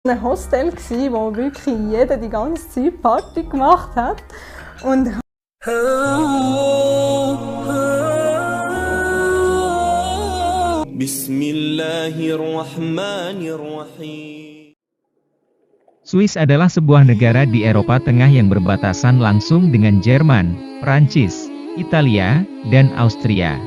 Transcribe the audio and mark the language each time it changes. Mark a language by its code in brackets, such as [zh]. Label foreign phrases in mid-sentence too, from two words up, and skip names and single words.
[gsw] Ein Hostel gsi, wo wirklich jeder die ganze Zeit Party gemacht hat. Und [ar] Bismillahirrahmanirrahim. [id] Swiss adalah sebuah negara di Eropa Tengah yang berbatasan langsung dengan Jerman, Prancis, Italia, dan Austria.